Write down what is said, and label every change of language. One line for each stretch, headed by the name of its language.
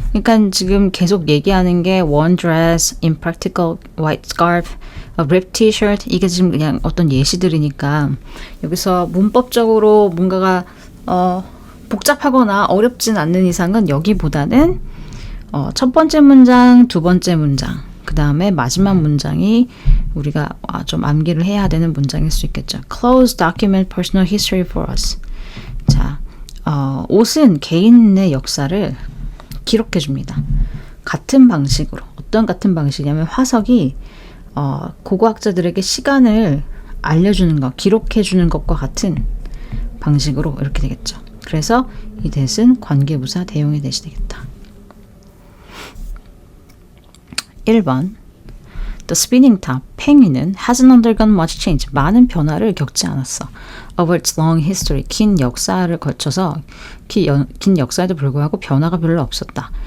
Korean: 그러니까 지금 계속 얘기하는 게
English: worn dress, impractical white scarf, ripped t-shirt.
Korean: 이게 지금 그냥 어떤 예시들이니까 여기서 문법적으로 뭔가가 복잡하거나 어렵진 않는 이상은 여기보다는 첫 번째 문장, 두 번째 문장, 그 다음에 마지막 문장이 우리가 좀 암기를 해야 되는 문장일 수 있겠죠.
English: Clothes document personal history for us.
Korean: 자, 옷은 개인의 역사를 기록해 줍니다. 같은 방식으로. 어떤 같은 방식이냐면 화석이 고고학자들에게 시간을 알려주는 것, 기록해 주는 것과 같은 방식으로 이렇게 되겠죠. 그래서 이 that은 관계부사 대용의 that이 되겠다.
English: 1번 The spinning top, 팽이는 hasn't undergone much change.
Korean: 많은 변화를 겪지 않았어.
English: Over its long history,
Korean: 긴 역사를 거쳐서 긴 역사에도 불구하고 변화가 별로 없었다.